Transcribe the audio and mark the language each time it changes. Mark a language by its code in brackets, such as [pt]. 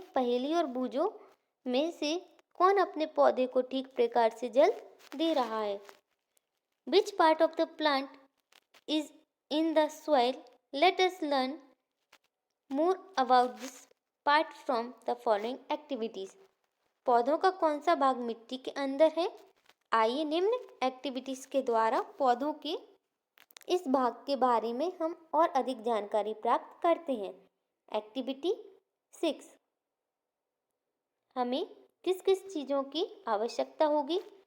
[hi] पहेली और बूझो में से कौन अपने पौधे को ठीक प्रकार से जल दे रहा है? [en] Which part of the plant is in the soil? Let us learn more about this part from the following activities. [hi] पौधों का कौन सा भाग मिट्टी के अंदर है? आइए निम्न एक्टिविटीज के द्वारा पौधों के इस भाग के बारे में हम और अधिक जानकारी प्राप्त करते हैं. एक्टिविटी 6. हमें किस किस चीज़ों की आवश्यकता होगी?